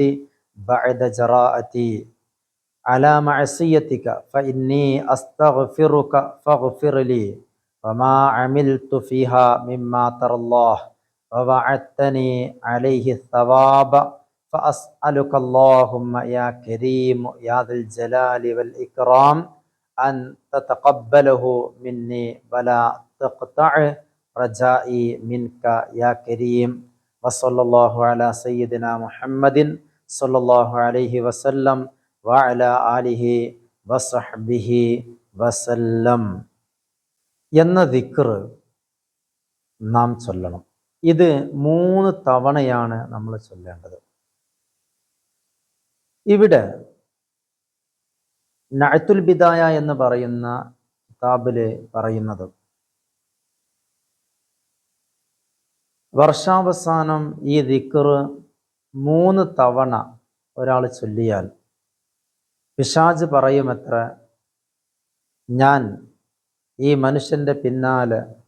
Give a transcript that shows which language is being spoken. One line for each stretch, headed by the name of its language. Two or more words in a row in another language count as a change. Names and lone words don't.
Arabic: بعد جراءتي على معصيتك فإني أستغفرك فاغفر لي وما عملت فيها مما ترى الله ووعدتني عليه الثواب فأسألك اللهم يا كريم يا ذا الجلال والإكرام أن تتقبله مني ولا تقطع رجائي منك يا كريم. وصلى الله على سيدنا محمد صلى الله عليه وسلم وعلى آله وصحبه وسلم
Malayalam: എന്ന ദിക്ർ നാം ചൊല്ലണം. ഇത് 3 തവണയാണ് നമ്മൾ ചൊല്ലേണ്ടത്. ഇവിടെ നഅ്തുൽ ബിദായ എന്ന് പറയുന്ന കിതാബില് പറയുന്നത്, വർഷാവസാനം ഈ ദിക്ർ 3 തവണ ഒരാൾ ചൊല്ലിയാൽ പിശാച് പറയുമത്ര, ഞാൻ ഈ മനുഷ്യന്റെ പിന്നാലെ